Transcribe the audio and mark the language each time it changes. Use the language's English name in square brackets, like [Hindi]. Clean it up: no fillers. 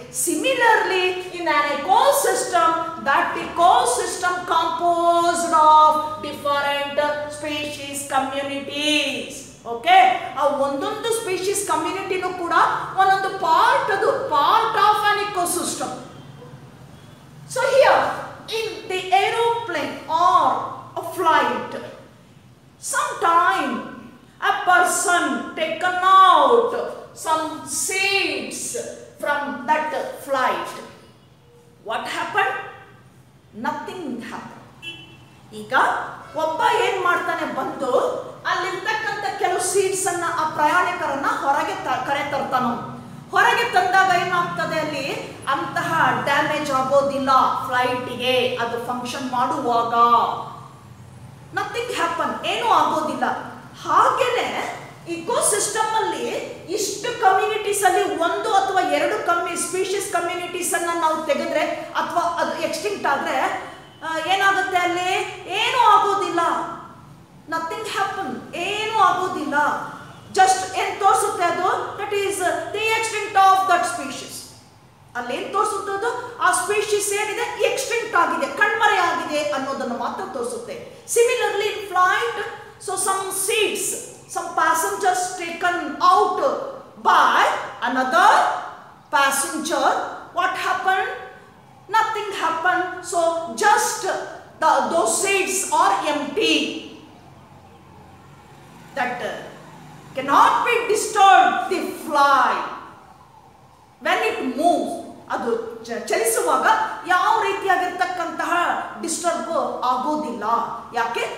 [English] Similarly in an ecosystem, that ecosystem composed of different species communities. [Kannada] Okay, ಆ ಒಂದೊಂದು species ಕಮ್ಯುನಿಟಿನೂ ಕೂಡ ಒಂದೊಂದು part, ಅದು [English] Part of an ecosystem. So here in the aeroplane or a flight, sometime a person taken out some seeds from that flight. What happened? Nothing happened. [Kannada] ಈಗ ಒಬ್ಬ ಏನ್ ಮಾಡ್ತಾನೆ, ಬಂದು ಅಲ್ಲಿರ್ತಕ್ಕಂಥ ಕೆಲವು ಸೀಟ್ಸ್ ಅನ್ನ ಆ ಪ್ರಯಾಣಿಕರನ್ನ ಹೊರಗೆ ಕರೆ ತರ್ತಾನ. ಹೊರಗೆ ತಂದಾಗ ಏನಾಗ್ತದೆ, ಅಲ್ಲಿ ಅಂತಹ ಡ್ಯಾಮೇಜ್ ಆಗೋದಿಲ್ಲ ಫ್ಲೈಟಿಗೆ. ಅದು ಫಂಕ್ಷನ್ ಮಾಡುವಾಗ [English] nothing happen, [Kannada] ಏನೂ ಆಗೋದಿಲ್ಲ. ಹಾಗೇನೆ ಇಕೋಸಿಸ್ಟಮ್ ಅಲ್ಲಿ ಇಷ್ಟು ಕಮ್ಯುನಿಟೀಸ್ ಅಲ್ಲಿ ಒಂದು ಅಥವಾ ಎರಡು ಸ್ಪೀಶೀಸ್ ಕಮ್ಯುನಿಟೀಸ್ ಅನ್ನ ನಾವು ತೆಗೆದ್ರೆ ಅಥವಾ ಅದು ಎಕ್ಸ್ಟಿಂಕ್ಟ್ ಆದ್ರೆ ಏನಾಗುತ್ತೆ, ಅಲ್ಲಿ ಏನೂ ಆಗೋದಿಲ್ಲ. [English] nothing happen, [Kannada] ಏನೂ ಆಗೋದಿಲ್ಲ. [English] just [Kannada] ಏನ್ ತೋರಿಸುತ್ತೆ ಅದು, [English] That is the extinct of that species. [Kannada] ಅಲ್ಲಿ ಏನ್ ತೋರಿಸುತ್ತೆ, ಆ ಸ್ಪೀಶೀಸ್ ಏನಿದೆ ಎಕ್ಸ್ಟಿಂಕ್ಟ್ ಆಗಿದೆ, ಕಣ್ಮರೆ ಆಗಿದೆ ಅನ್ನೋದನ್ನು ಮಾತ್ರ ತೋರಿಸುತ್ತೆ. [English] Similarly in flight, so some seats, some passengers taken out by another passenger, what happened? Nothing happened. So just those seats are empty, that cannot be disturbed the fly when it moves. [Kannada] ಅದು ಚಲಿಸುವಾಗ ಯಾವ ರೀತಿಯಾಗಿರ್ತಕ್ಕಂತಹ disturb ಆಗೋದಿಲ್ಲ. ಯಾಕೆ?